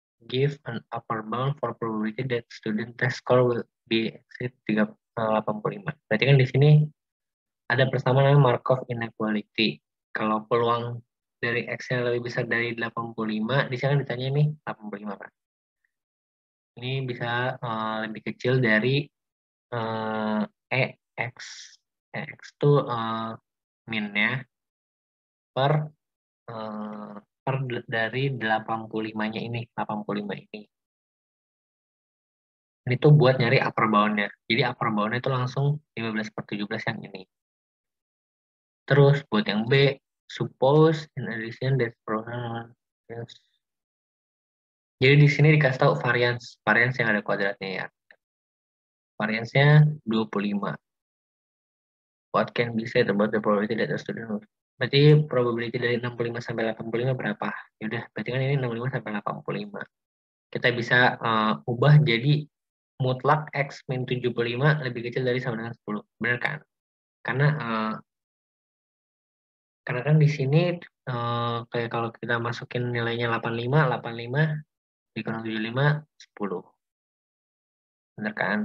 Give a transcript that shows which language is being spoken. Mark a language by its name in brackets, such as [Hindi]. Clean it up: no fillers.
[English] Give an upper bound for probability that student test score will be exceed 85. [Indonesian] Berarti kan di sini ada persamaan namanya Markov inequality. Kalau peluang dari X-nya lebih besar dari 85, di sini kan ditanya nih 85 kan. Ini bisa lebih kecil dari uh, EX. EX itu minnya per per dari 85-nya ini, 85 ini. Ini tuh buat nyari upper bound-nya. Jadi upper bound-nya itu langsung 15/17 yang ini. Terus buat yang B, [English] suppose in addition that program. Yes. [Indonesian] Jadi di sini dikasih tahu variance yang ada kuadratnya ya. Variance-nya 25. [English] What can be said about the probability that a student will. [Indonesian] Berarti probability dari 65 sampai 85 berapa? Yaudah, berarti kan ini 65 sampai 85. Kita bisa ubah jadi mutlak X min 75 lebih kecil dari sama dengan 10. Benar kan? Karena kan di sini kayak kalau kita masukin nilainya 85 dikurang 75, 10. bener kan?